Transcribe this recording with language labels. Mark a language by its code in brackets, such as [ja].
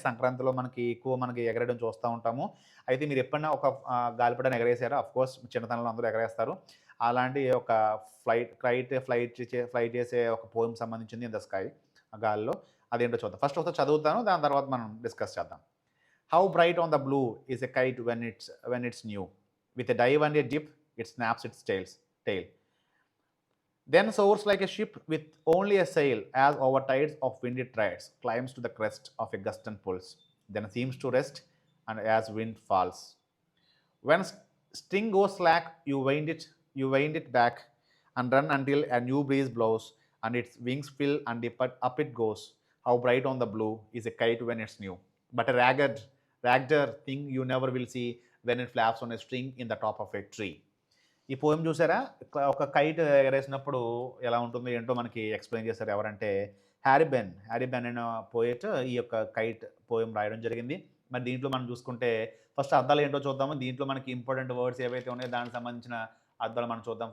[te] సంక్రాంతిలో మనకి ఎగరడం చూస్తూ ఉంటాము. అయితే మీరు ఎప్పుడైనా ఒక గాలిపటాన్ని ఎగరేసారా? అఫ్కోర్స్ చిన్నతనంలో అందరూ ఎగరేస్తారు. అలాంటి ఒక ఫ్లైట్ చేసే ఒక పోయం సంబంధించింది ఇన్ ద స్కై, ఆ గాలిలో. అదేంటో చూద్దాం. ఫస్ట్ ఒకసారి చదువుతాను, దాని తర్వాత మనం డిస్కస్ చేద్దాం. [en] How bright on the blue is a kite when it's new. With a dive and a dip, it snaps its tail. Then soars like a ship with only a sail, as over tides of windy tides, climbs to the crest of a gust and pulls. Then seems to rest, and as wind falls. When string goes slack, you wind it back, and run until a new breeze blows, and its wings fill and up it goes. How bright on the blue is a kite when it's new, but a ragged thing you never will see when it flaps on a string in the top of a tree. [te] ఈ poem చూసారా? ఒక kite ఎగరేసినప్పుడు ఎలా ఉంటుందో ఏంటో మనకి explain చేశారు. ఎవరంటే Harry Ben అనే పోయెట్ ఈ యొక్క కైట్ పోయం రాయడం జరిగింది. మరి దీంట్లో మనం చూసుకుంటే ఫస్ట్ అర్థాలు ఏంటో చూద్దాము. దీంట్లో మనకి ఇంపార్టెంట్ వర్డ్స్ ఏవైతే ఉన్నాయో దానికి సంబంధించిన అర్థాలు మనం చూద్దాం.